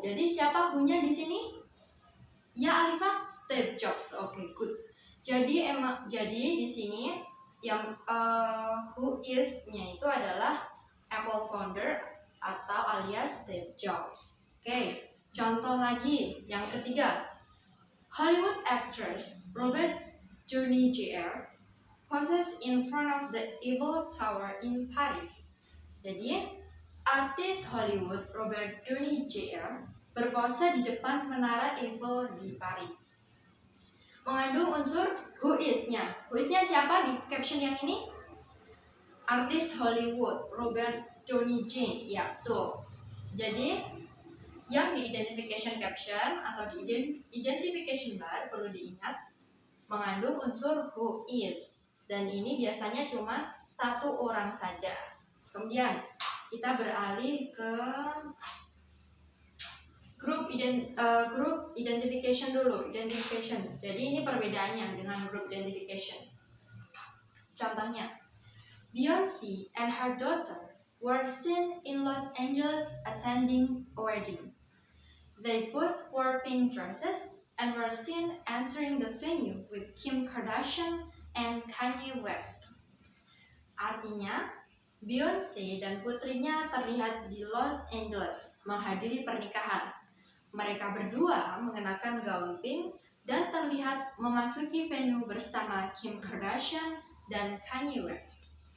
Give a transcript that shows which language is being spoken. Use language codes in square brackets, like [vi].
[id] Jadi siapa who-nya di sini? Ya Alifa, Steve Jobs. Oke, good. Jadi di sini yang who is-nya itu adalah Apple founder atau alias Steve Jobs. Oke, contoh lagi yang ketiga. [en] Hollywood actress Robert Downey Jr. poses in front of the Eiffel Tower in Paris. [id] Jadi, artis Hollywood Robert Downey Jr. berpose di depan menara Eiffel di Paris. Mengandung unsur who is-nya. Who is-nya siapa di caption yang ini? Artis Hollywood Robert Downey Jr. Ya, betul. Jadi, yang di identification caption atau di identification bar perlu diingat mengandung unsur who is, dan ini biasanya cuma satu orang saja. Kemudian kita beralih ke group identification dulu. Jadi ini perbedaannya dengan group identification. [en] Contohnya, Beyoncé and her daughter were seen in Los Angeles attending a wedding. They both wore pink dresses and were seen entering the venue with Kim Kardashian and Kanye West. [id] Artinya, Beyoncé dan putrinya terlihat di Los Angeles menghadiri pernikahan. Mereka berdua mengenakan gaun pink dan terlihat memasuki venue bersama Kim Kardashian dan Kanye West.